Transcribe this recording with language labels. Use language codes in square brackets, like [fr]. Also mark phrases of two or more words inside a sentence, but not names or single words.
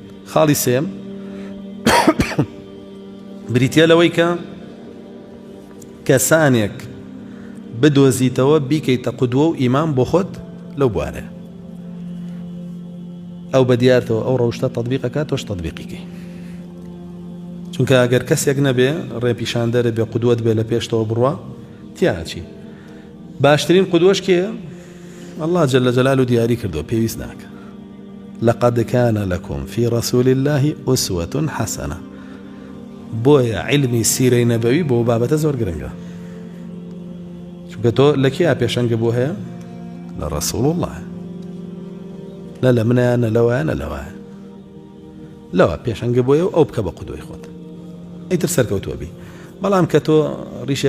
[ckb] خاڵی سێم بریتە لەوەی کە کەسانێک بدۆزیتەوە بیکەیتە قودوە و ئیمان بۆ خۆت لەو بوارەیە ئەو بەدیارتەوە ئەو ڕەوشتە تەطبیقەکە تۆش تەطبیقیکەی چونکە ئەگەر کەسێک نەبێ ڕێپیشاندەرە بێ قودوەت بێ لە پێشتەوە بڕوا تیاچی باشترین قودوەش کێیە [ar] الله جل جلاله [ckb] دیاری کردو پێویست ناکە [ar] لقد كان لكم في رسول الله أسوة حسنة [ckb] بۆیە علمی سیرەی نەبەوی بۆ بابەتە زۆر گرنگە چونکە تۆ لە کیا پێشەنگە بۆ هەیە لە ڕەسوڵ الله نە لە منە نە لەوە نە لەوە لەوە پێشەنگە بۆیە و ئەو بکە بە قودوەی خۆت ئەیتر سەرکەوتووە بی بەڵام کە تۆ ڕیشێ